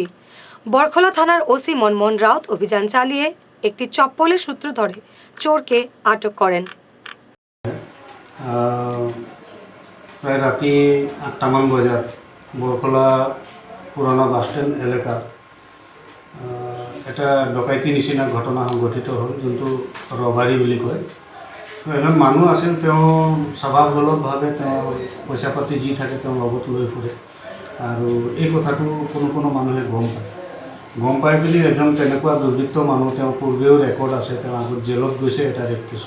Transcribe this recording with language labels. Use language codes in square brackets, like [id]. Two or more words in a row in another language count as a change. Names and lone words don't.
[bn] বরখোলা থানার ওসি মনমোহন রাউত অভিযান চালিয়ে একটি চপ্পলের সূত্র ধরে চোরকে আটক করেন। [as] প্রায় রাতি 8টামান বাজার বরখোলা পুরানো বাসস্ট্যান্ড এলাকার এটা ডকাইতি নিচিনা ঘটনা সংঘটিত হ'ল, যোনটো ৰবাৰী বুলি কয়। এজন মানুহ আছিল, তেওঁ স্বভাৱগতভাৱে তেওঁ পইচা পাতি যি থাকে তেওঁ লগত লৈ ফুৰে, আৰু এই কথাটো কোনো মানুহে গম পাই বুলি এজন তেনেকুৱা দুৰ্বৃত্ত মানুহ, তেওঁ পূৰ্বেও ৰেকৰ্ড আছে, তেওঁ আগত জেলত গৈছে এটা [en] rape caseত।